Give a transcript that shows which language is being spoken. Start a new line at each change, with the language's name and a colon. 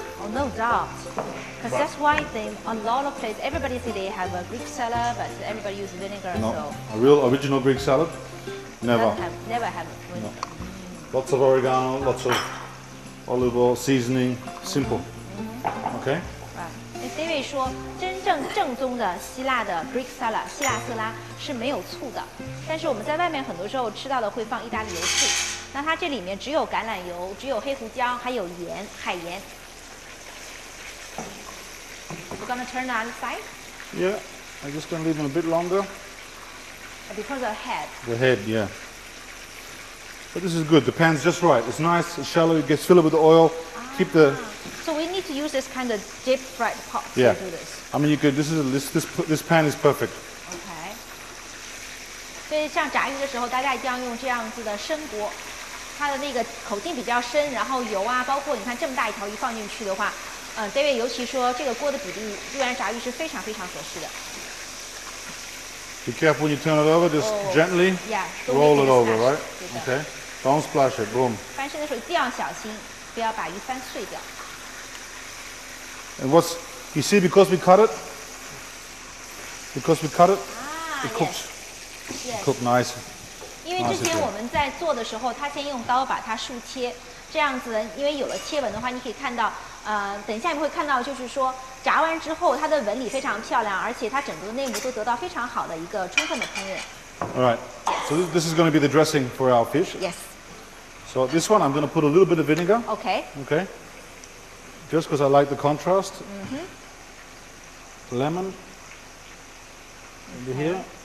English: Oh no doubt. Because that's why a lot of places, everybody say they have a Greek salad, but everybody use vinegar. No, So a real original Greek salad, never. never have vinegar. Lots of oregano, lots of olive oil, seasoning, simple. Okay?
Chinese: 那 David 说，真正正宗的希腊的 Greek salad 希腊色拉是没有醋的，但是我们在外面很多时候吃到的会放意大利油醋，那它这里面只有橄榄油，只有黑胡椒，还有盐，海盐。
English: We're gonna turn on the side Yeah, I'm just going to leave them a bit longer. because of head. The head, yeah. But this is good. The pan's just right. It's nice, it's shallow. It gets filled with the oil. Keep the. So we need to use this kind of deep fried pot Yeah. to do this. I mean, you could. This pan is perfect.
Chinese: OK。所以像炸鱼的时候，大家一定要用这样子的深锅。它的那个口径比较深，然后油啊，包括你看这么大一条鱼放进去的话，David 尤其说这个锅的比例，鱼丸炸鱼是非常非常合适的。
English: Be careful when you turn it over. Just gently roll it over, right? Okay. Don't splash it. Boom.
Chinese: 翻身的时候一定要小心，不要把鱼翻碎掉。
English: And what's you see because we cut it? Because we cut it, it cooks. Yes. Cook nice.
Chinese: 因为之前我们在做的时候，他先用刀把它竖切，这样子，因为有了切纹的话，你可以看到，等一下你会看到，就是说炸完之后，它的纹理非常漂亮，而且它整个内膜都得到非常好的一个充分的烹饪。
English: All right. So this is going to be the dressing for our fish. Yes. So this one I'm going to put a little bit of vinegar. Okay. Okay. Just because I like the contrast. Lemon. Over here.